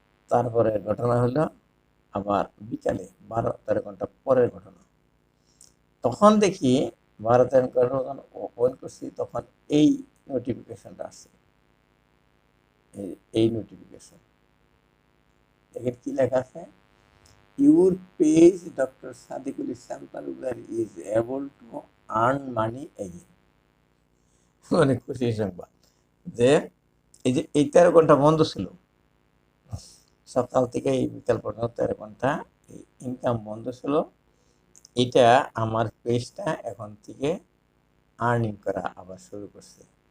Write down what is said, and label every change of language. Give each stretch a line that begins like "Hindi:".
Bangla: তারপরে ঘটনা হলো আবার বিকালে 12-13 ঘন্টা পরের ঘটনা। তখন দেখি 12-13 ঘন্টা ওপেন করছি, তখন এই নোটিফিকেশনটা আসছে, এই নোটিফিকেশন দেখেন কি লেখা আছে,
English: your page
Bangla: Dr.
English: Sadequel Talukder is able to earn money again।
Bangla: অনেক খুশির সংবাদ যে এই যে এই 13 ঘন্টা বন্ধ ছিল, সকাল থেকে এই বিকাল পর্যন্ত 13 ঘন্টা ইনকাম বন্ধ ছিল, এটা আমার পেজটা এখন থেকে আর্নিং করা আবার শুরু করছে।